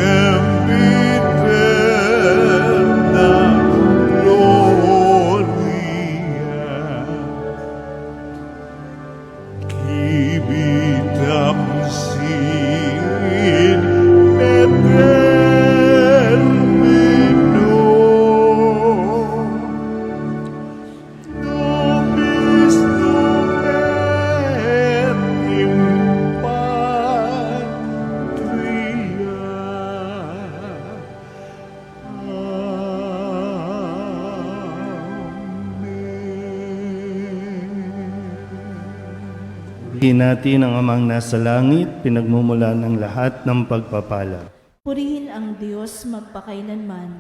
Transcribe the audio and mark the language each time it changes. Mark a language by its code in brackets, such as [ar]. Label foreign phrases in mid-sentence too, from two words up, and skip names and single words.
[la] sempiterna gloria, Kibitam sin etermino, nobis nomen in patria. Amen. [tl] Purihin natin ang Amang nasa langit, pinagmumulan ng lahat ng pagpapala. Purihin ang Diyos magpakailanman.